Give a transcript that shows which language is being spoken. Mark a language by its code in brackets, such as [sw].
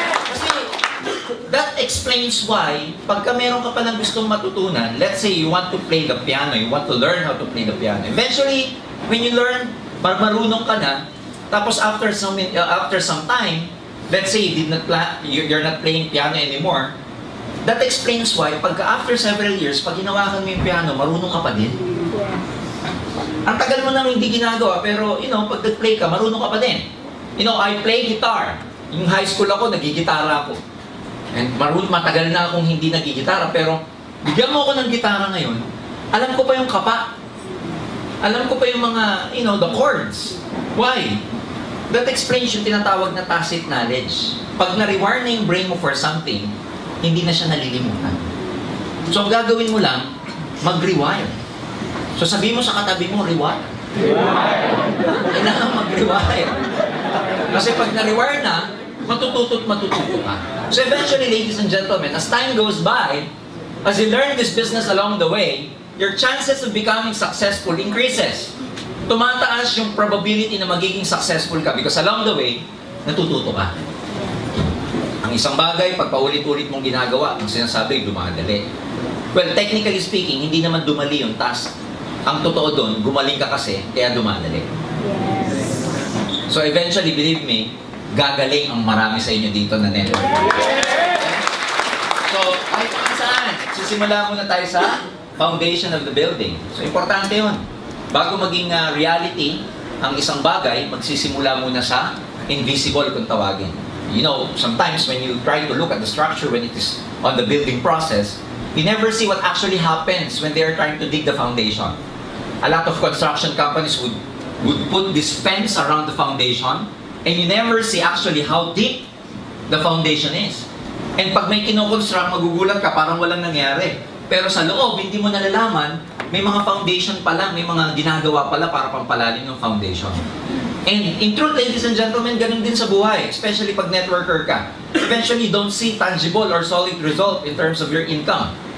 [tl] Kasi [en] that explains why, [tl] pagka meron ka palang gustong matutunan, [en] let's say you want to play the piano, you want to learn how to play the piano. Eventually, when you learn, [tl] marunong ka na, tapos [en] after some time, let's say you're not playing piano anymore, that explains why, pagka after several years, [tl] pag hinawakan mo yung [en] piano, [tl] marunong ka pa din. Ang tagal mo nang hindi ginagawa, pero, pag nag-play ka, marunong ka pa din. [en] I play guitar. [tl] Yung high school ako, nagigitara ako. And matagal na akong hindi nagigitara, pero bigyan mo ako ng gitara ngayon, alam ko pa yung kapa. Alam ko pa yung mga, [en] the chords. Why? That explains [tl] yung tinatawag na tacit knowledge. Pag na-rewire na yung brain mo for something, hindi na siya nalilimutan. So, ang gagawin mo lang, mag-rewire. So, sabihin mo sa katabi mo, rewire. Kailangan mag-rewire. Kasi pag na-rewire na, matututo ka. [en] So, eventually, ladies and gentlemen, as time goes by, as you learn this business along the way, your chances of becoming successful increases. [tl] Tumataas yung probability na magiging successful ka [en] because along the way, [tl] natututo ka. Ang isang bagay, pag paulit-ulit mong ginagawa, ang sinasabi, dumadali. [en] Well, technically speaking, [tl] hindi naman dumali yung task. Ang totoo doon, gumaling ka kasi, kaya dumadali. [en] So eventually, believe me, [tl] gagaling ang marami sa inyo dito na network. So, kahit saan, sisimula muna tayo sa [en] foundation of the building. [tl] So, importante yun. Bago maging reality, ang isang bagay, magsisimula muna sa invisible kung tawagin. [en] Sometimes when you try to look at the structure when it is on the building process, you never see what actually happens when they are trying to dig the foundation. A lot of construction companies would put this fence around the foundation, and you never see actually how deep the foundation is. [tl] And pag may kinoconstruct, magugulat ka, parang walang nangyari. Pero sa loob, hindi mo nalalaman, may mga foundation pa lang, may mga ginagawa pala para pampalalim ng foundation. [en] And in truth, ladies and gentlemen, [tl] ganun din sa buhay, [en] especially pag networker ka. Eventually, you don't see tangible or solid result in terms of your income.